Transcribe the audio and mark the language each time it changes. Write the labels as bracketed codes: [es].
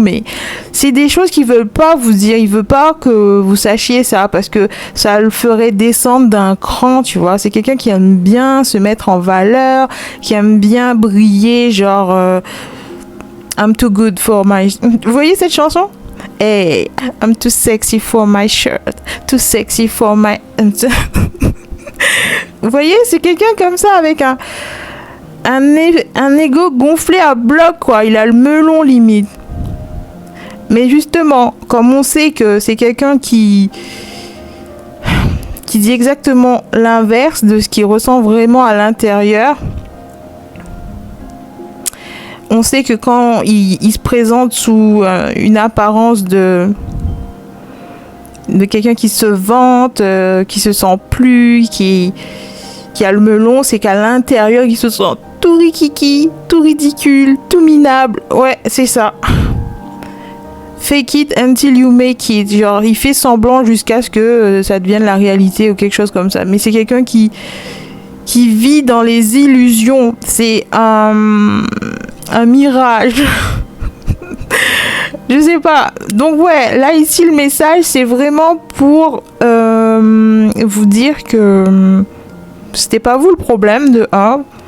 [fr] Mais c'est des choses qu'il veut pas vous dire. Il veut pas que vous sachiez ça parce que ça le ferait descendre d'un cran, tu vois. C'est quelqu'un qui aime bien se mettre en valeur, qui aime bien briller, genre [en] I'm too good for my... [fr] Vous voyez cette chanson? [en] Hey, I'm too sexy for my shirt, too sexy for my... [fr] Vous voyez, c'est quelqu'un comme ça avec un ego gonflé à bloc, quoi. Il a le melon limite. Mais justement, comme on sait que c'est quelqu'un qui dit exactement l'inverse de ce qu'il ressent vraiment à l'intérieur, on sait que quand il se présente sous une apparence de quelqu'un qui se vante, qui se sent plus, qui a le melon, c'est qu'à l'intérieur, il se sent tout rikiki, tout ridicule, tout minable. Ouais, c'est ça. [en] Fake it until you make it. [fr] Genre, il fait semblant jusqu'à ce que ça devienne la réalité ou quelque chose comme ça. Mais c'est quelqu'un qui vit dans les illusions. C'est un mirage. Je sais pas. Donc ouais, là ici le message c'est vraiment pour vous dire que c'était pas vous le problème de 1.